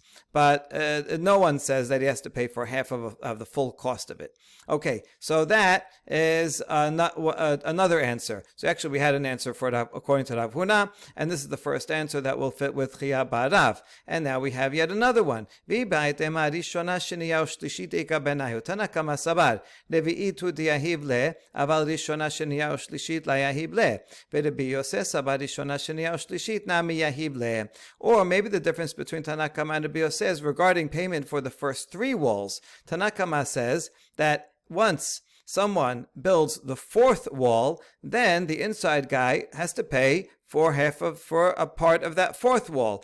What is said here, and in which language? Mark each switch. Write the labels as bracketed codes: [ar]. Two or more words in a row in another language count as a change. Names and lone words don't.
[en] But no one says that he has to pay for half of the full cost of it. Okay, so that is another answer. So actually we had an answer for Rav, according to Rav Huna, and this is the first answer that will fit with Chiya bar Rav. And now we have yet another one. [arc] תנא קמא סבר רביעית דיהיב ליה אבל ראשונה שנייה ושלישית לא יהיב ליה ורבי יוסף סבר ראשונה שנייה ושלישית נמי יהיב ליה. [en] Or maybe the difference between Tanakama and Rabbi Yosef is regarding payment for the first 3 walls. Tanakama says that once someone builds the 4th wall, then the inside guy has to pay for a part of that 4th wall.